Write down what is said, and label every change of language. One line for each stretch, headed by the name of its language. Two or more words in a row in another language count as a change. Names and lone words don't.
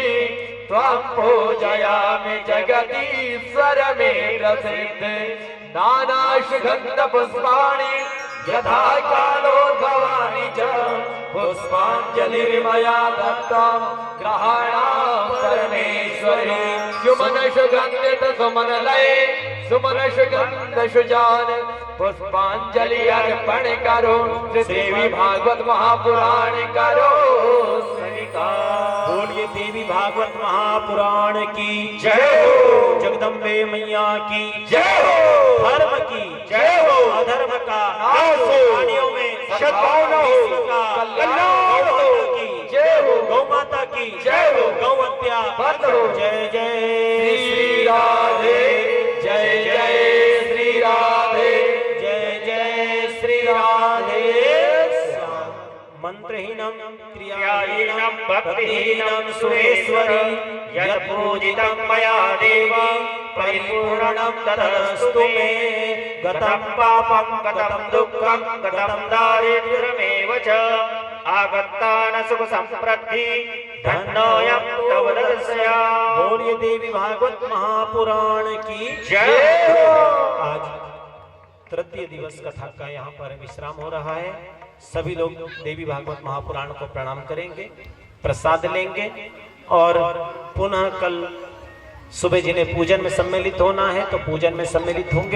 Sanskrit: त्वं पूजयामि जगदीश्वर मे प्रसिद्ध नाना सुगंध पुष्पाणि यथा कालोद्भवानि च पुष्पाञ्जलिर्मया दत्तं ग्रहाणां परमेश्वरी
Hindi: सुमन सुगंधित सुमन लय सुमन सुगंध सुजान पुष्पांजलि अर्पण करो देवी भागवत महापुराण करो स्वीकार। बोलिए देवी भागवत महापुराण की जय हो। जगदम्बे मैया की जय हो। धर्म की जय हो। अधर्म का नाश हो। प्राणियों में सद्भावना हो। विश्व का कल्याण हो। गौ माता की जय हो। गौ माता की जय हो। गौ हत्या बंद हो। जय जय श्री राधे, जय जय श्री राधे, जय जय श्री राधे श्याम।
Sanskrit: मंत्रहीनम क्रियाहीनम भक्तिहीनम सुरेश्वरी यत् पूजितं मया देवी परिपूर्णं तदस्तु मे गतं पापं गतं दुःखं गतं दारिद्र्यमेव च आगत्तान सुख संप्रद्धि धन्योऽयं तव दर्शया।
Hindi: बोलिए देवी भागवत महापुराण की जय हो। आज तृतीय दिवस कथा का यहाँ पर विश्राम हो रहा है। सभी लोग देवी भागवत महापुराण को प्रणाम करेंगे, प्रसाद लेंगे और पुनः कल सुबह जिन्हें पूजन में सम्मिलित होना है तो पूजन में सम्मिलित होंगे।